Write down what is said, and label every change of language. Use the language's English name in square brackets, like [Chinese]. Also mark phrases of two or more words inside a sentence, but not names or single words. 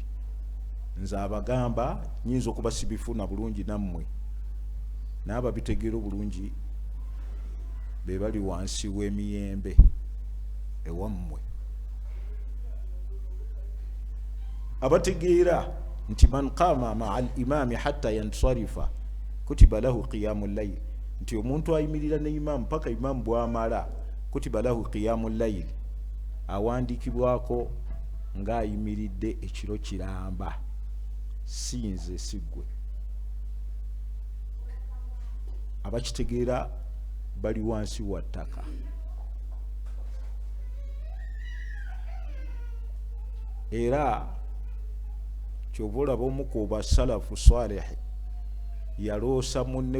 [Ganda] Nze abagamba nyinza okuba sibifuna bulungi nammwe, n'ababitegeera obulungi be bali wansi w'emiyembe ewammwe. Abategeera nti [Arabic] من قام مع الإمام حتى ينصرف كتب له قيام ليلة, [Ganda] nti omuntu ayimirira ne imamu paka imamu bwamala, [Arabic] كتب له قيام ليلة, [Ganda] awandikibwako ng'ayimiridde ekiro kiramba, si nze si ggwe. Abakitegeera bali wansi wa ttaka. Era kyova olaba omu ku basalafu salihi yaloosa munne